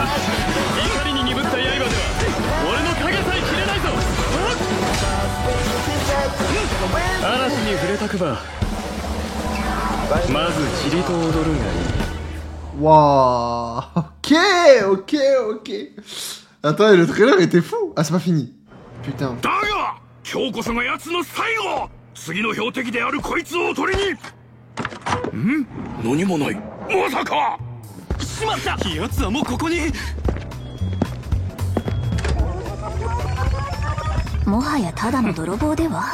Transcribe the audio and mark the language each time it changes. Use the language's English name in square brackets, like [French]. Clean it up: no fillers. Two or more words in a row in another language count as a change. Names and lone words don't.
[French] Waouh. Ok. Attends, le trailer était fou. Ah, c'est pas fini. Putain. [Japanese] 今日こそが奴の最後。次の標的であるこいつを取りに。ん？何もない。まさか。しまった。奴はもうここに。もはやただの泥棒では。